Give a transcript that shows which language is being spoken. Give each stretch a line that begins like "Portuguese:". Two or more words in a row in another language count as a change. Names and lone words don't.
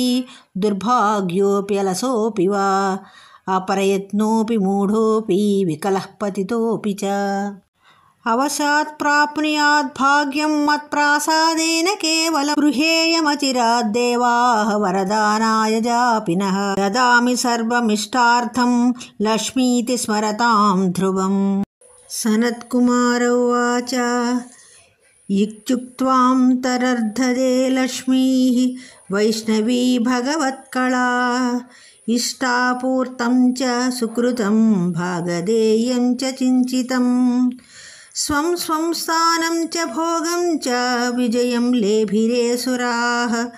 Sanskrit: దుర్భాగ్యోపి అలసోపి వా అపరయత్నోపి మూఢోపి వికలః పతితోపి చ అవశాత్ ప్రాప్నుయాద్ భాగ్యం మత్ప్రాసాదేన కేవలం గృహేయమచిరాద్దేవాః వరదానాయ జాపినః దదామి సర్వమిష్టార్థం లక్ష్మీతి స్మరతాం ధ్రువం सनत्कुमार उवाच इत्युक्त्वान्तरर्धदे लक्ष्मीः वैष्णवी भगवत्कला इष्टापूर्तं च सुकृतं भागधेयं च चिञ्चितं स्वं स्वं स्थानं च भोगं च विजयं लेभिरे सुराः